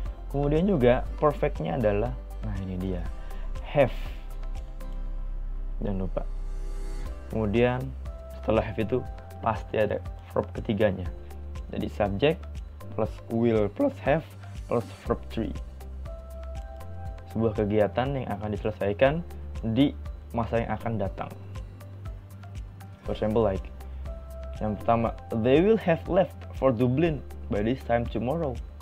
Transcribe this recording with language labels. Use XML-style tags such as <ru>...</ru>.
<id>Kemudian juga perfect-nya adalah, nah ini dia, have. Jangan lupa. Kemudian setelah have itu pasti ada verb ketiganya. Jadi subject plus will plus have plus verb 3. Sebuah kegiatan yang akan diselesaikan di masa yang akan datang.</id> <en>For example like</en> <id>yang pertama,</id> <en>they will have left for Dublin by this time tomorrow.</en>